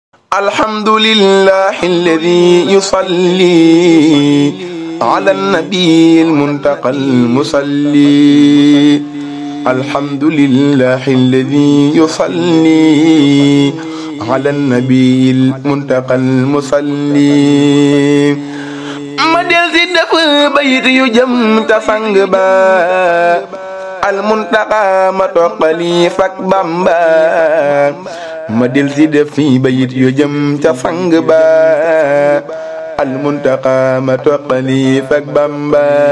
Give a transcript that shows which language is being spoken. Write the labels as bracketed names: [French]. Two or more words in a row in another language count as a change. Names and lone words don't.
[Arabic] الحمد لله الذي يصلي على النبي المنتقى المصلي. الحمد لله الذي يصلي على النبي المنتقى المصلي. [Wolof] ما del si def bayit yu jëm ta sang ba المنتقى ma toqali fak Bamba. ma del si def fi bayit yu jëm ca sang ba المنتقى ma toqali fak Bamba.